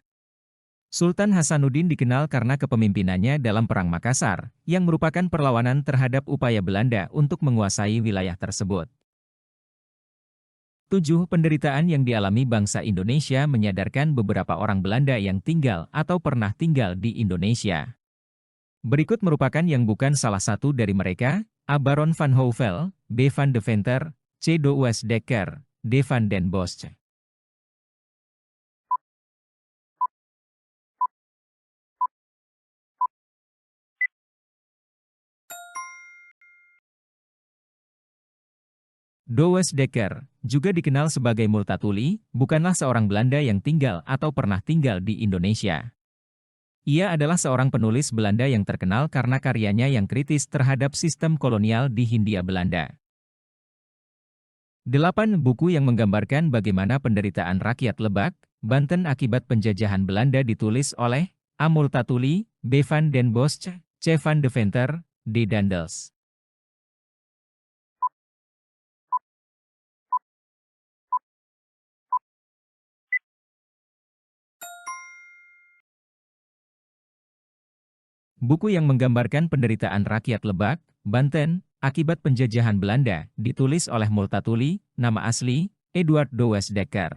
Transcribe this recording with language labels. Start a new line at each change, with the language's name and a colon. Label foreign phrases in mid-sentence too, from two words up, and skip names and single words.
Indonesian: Sultan Hasanuddin dikenal karena kepemimpinannya dalam Perang Makassar, yang merupakan perlawanan terhadap upaya Belanda untuk menguasai wilayah tersebut. 7. Penderitaan yang dialami bangsa Indonesia menyadarkan beberapa orang Belanda yang tinggal atau pernah tinggal di Indonesia Berikut merupakan yang bukan salah satu dari mereka: A. Baron van Houvel, B. van Deventer, C. Douwe Dekker, D. van den Bosch. Douwe Dekker, juga dikenal sebagai Multatuli, bukanlah seorang Belanda yang tinggal atau pernah tinggal di Indonesia. Ia adalah seorang penulis Belanda yang terkenal karena karyanya yang kritis terhadap sistem kolonial di Hindia Belanda. 8 buku yang menggambarkan bagaimana penderitaan rakyat Lebak, Banten akibat penjajahan Belanda ditulis oleh A. Multatuli, B. van den Bosch, C. van Deventer, D. Daendels. Buku yang menggambarkan penderitaan rakyat Lebak, Banten, akibat penjajahan Belanda, ditulis oleh Multatuli, nama asli, Eduard Douwe Dekker.